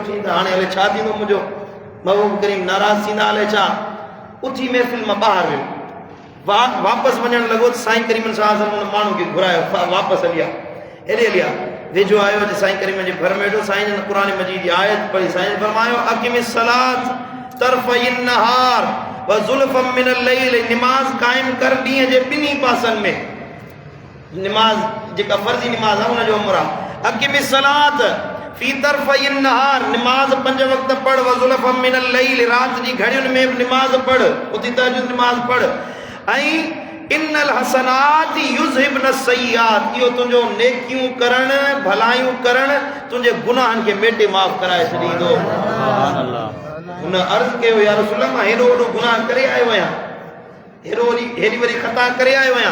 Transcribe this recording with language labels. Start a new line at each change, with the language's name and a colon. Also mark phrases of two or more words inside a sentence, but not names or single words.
Sindhi: चई त हाणे हले छा थींदो मुंहिंजो? महबूब करीम नाराज़ थींदा, हले छा? उथी महफ़िल मां ॿाहिरि वियो। वापसि वञणु लॻो त साईं करीम साहब हुन माण्हू खे घुरायो, वापसि हलिया, हेॾे हलिया। वेझो आयो त साईं करीम जे घर में वेठो। साईं जन क़ुर मजीद जी आयत पढ़ी। साईं फरमायो,
Arabic: أقم الصلاة طرفي النهار وزلفا من الليل,
Sindhi: निमाज़ क़ाइम कर ॾींहं जे ॿिन्ही पासनि में। निमाज़ जेका फ़र्ज़ी निमाज़ आहे उनजो अमर आहे।
Arabic: أقم الصلاة في طرفي النهار,
Sindhi: निमाज़ 5 वक़्त पढ़,
Arabic: وزلفا من الليل,
Sindhi: रात जी घड़ियुनि में निमाज़ पढ़, उथी तहज्जुद निमाज़ पढ़। ऐं
Arabic: إن الحسنات يذهبن السيئات,
Sindhi: इहो तुंहिंजो नेकियूं करण, भलायूं करण, तुंहिंजे गुनाहनि खे मेटे माफ़ कराए छॾींदो। हुन अर्ज़ कयो,
Arabic: يا رسول الله,
Sindhi: मां हेॾो वॾो गुनाह करे आयो आहियां, हेॾी वॾी ख़ता करे आयो आहियां।